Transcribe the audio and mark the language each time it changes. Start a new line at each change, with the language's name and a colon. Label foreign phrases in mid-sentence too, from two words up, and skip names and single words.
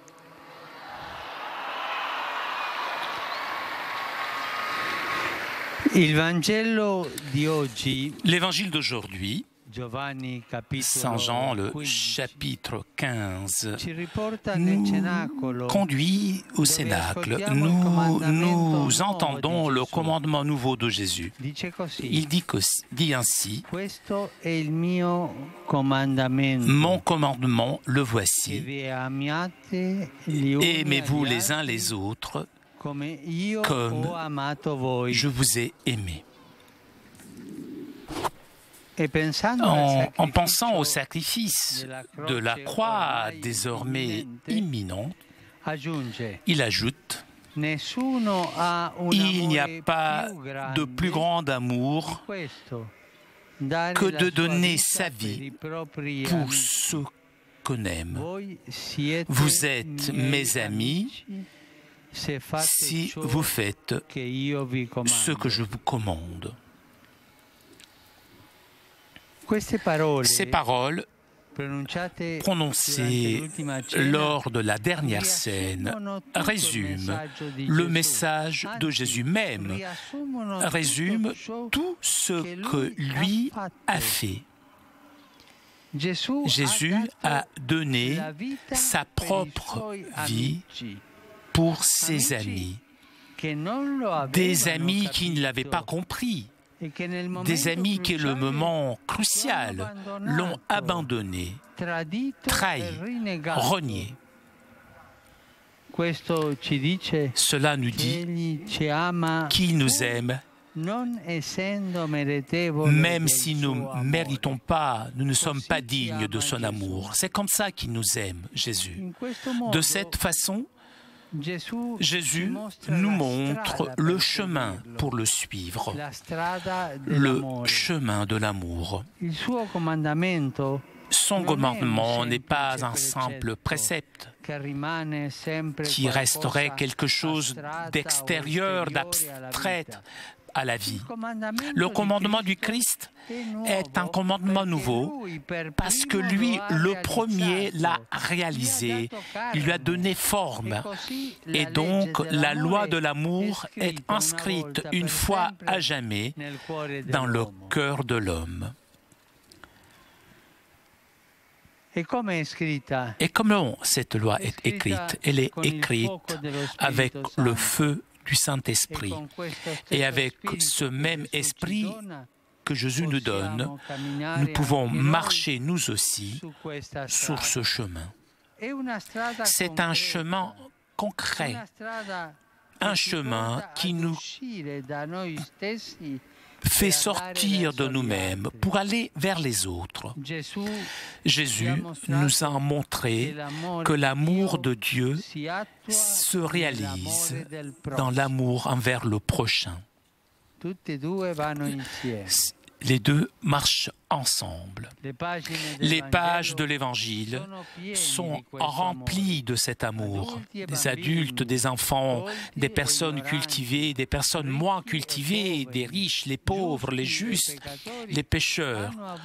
Italian: Il Vangelo di oggi,
French: L'évangile d'aujourd'hui,
Italian: Giovanni
French: Saint Jean, le 15, chapitre 15,
Italian: ci riporta nel cenacolo
French: conduit au Cénacle. Nous entendons le commandement nouveau de Jésus.
Italian: dice così:
French: Il dit ainsi:
Italian: Questo è il mio comandamento.
French: Mon commandement, le
Italian: Che
French: voici.
Italian: vi amiate gli uni
French: Aimez-vous
Italian: agli
French: les uns
Italian: altri
French: les autres
Italian: come io
French: comme
Italian: ho amato voi.
French: je vous ai aimé.
Italian: E pensando
French: En pensant au sacrifice de la croix désormais imminente,
Italian: aggiunge:
French: il ajoute:
Italian: Nessuno ha un
French: il n'y a
Italian: amore
French: pas
Italian: più grande
French: de plus grand amour
Italian: questo, dare
French: que
Italian: la
French: de
Italian: sua
French: donner
Italian: vita
French: sa
Italian: per
French: vie
Italian: i propri
French: pour
Italian: amici.
French: ceux qu'on aime.
Italian: Voi siete
French: Vous êtes mes amis
Italian: amici se fate
French: si
Italian: ciò
French: vous faites
Italian: che io vi comando.
French: ce que je vous commande.
Italian: Queste parole
French: Ces paroles
Italian: pronunciate
French: prononcées
Italian: durante l'ultima cena
French: lors de la dernière scène
Italian: riassumono tutto il
French: résument
Italian: messaggio di
French: le
Italian: Gesù.
French: message de
Italian: Anzi,
French: Jésus même,
Italian: riassumono
French: résume
Italian: tutto ciò
French: tout ce
Italian: che
French: que lui a fait.
Italian: Gesù
French: Jésus a donné
Italian: la vita
French: sa
Italian: per i
French: propre
Italian: suoi
French: vie
Italian: amici,
French: pour ses
Italian: Amici
French: amis,
Italian: che non lo
French: des
Italian: avevano
French: amis qui ne
Italian: capito
French: l'avaient pas compris,
Italian: e che nel
French: des
Italian: momento
French: amis qui, le
Italian: cruciale
French: moment crucial, l'ont abandonné,
Italian: tradito
French: trahi,
Italian: e rinnegato.
French: renié.
Italian: Questo ci dice
French: Cela nous
Italian: che
French: dit
Italian: egli ci ama
French: qu'il nous aime,
Italian: non essendo meritevole
French: même
Italian: del
French: si nous
Italian: suo
French: ne
Italian: amore.
French: méritons pas, nous ne sommes pas
Italian: Così
French: dignes de
Italian: ama
French: son
Italian: Gesù.
French: amour. C'est comme ça qu'il nous aime, Jésus.
Italian: In questo modo,
French: De cette façon,
Italian: Gesù ci
French: Jésus
Italian: mostra
French: nous
Italian: la
French: montre
Italian: strada
French: le
Italian: per
French: chemin
Italian: seguirlo,
French: pour le suivre,
Italian: la strada
French: le
Italian: dell'amore.
French: chemin de l'amour.
Italian: Il suo comandamento
French: Son
Italian: non è un
French: commandement n'est pas
Italian: semplice
French: un simple précepte
Italian: che rimane sempre
French: qui resterait
Italian: qualcosa
French: quelque chose
Italian: astratta o
French: d'extérieur,
Italian: esteriore alla
French: d'abstrait
Italian: vita.
French: à la vie.
Italian: Il comandamento
French: Le
Italian: di
French: commandement du
Italian: Cristo
French: Christ
Italian: nuovo
French: est un commandement
Italian: perché
French: nouveau
Italian: lui per
French: parce que
Italian: primo
French: lui,
Italian: lo ha
French: le premier, l'a
Italian: realizzato.
French: réalisé,
Italian: Gli ha dato
French: il lui a
Italian: carne.
French: donné forme.
Italian: E così la
French: Et donc
Italian: legge
French: la loi de
Italian: dell'amore
French: l'amour
Italian: è
French: est
Italian: scritta una
French: inscrite
Italian: volta
French: une
Italian: per
French: fois
Italian: sempre
French: à jamais
Italian: nel cuore
French: dans le
Italian: dell'uomo.
French: cœur de l'homme.
Italian: E come è scritta?
French: Et comment cette loi est écrite? Elle est écrite avec le feu du
Italian: E
French: Saint-Esprit.
Italian: con questo
French: Et
Italian: stesso
French: avec
Italian: spirito
French: ce
Italian: che
French: même
Italian: Gesù ci
French: esprit
Italian: dona,
French: que Jésus nous donne,
Italian: possiamo camminare
French: nous pouvons
Italian: anche noi
French: marcher nous aussi
Italian: su questa
French: sur
Italian: strada.
French: ce chemin.
Italian: È una strada
French: C'est un
Italian: concreta,
French: chemin concret,
Italian: una strada
French: un
Italian: che ci
French: chemin
Italian: porta
French: qui
Italian: ad
French: nous
Italian: uscire da noi stessi
French: fait
Italian: per andare
French: sortir de
Italian: verso gli
French: nous-mêmes
Italian: altri.
French: pour aller vers les autres.
Italian: Gesù
French: Jésus nous a montré que l'amour de Dieu
Italian: si attua
French: se réalise
Italian: nell'amore del
French: dans
Italian: prossimo.
French: l'amour envers le prochain.
Italian: Tutti e due vanno insieme.
French: Les deux marchent ensemble. Les pages de l'Évangile sont remplies de cet amour. Des adultes, des enfants, des personnes cultivées, des personnes moins cultivées, des riches, les pauvres, les justes, les pécheurs.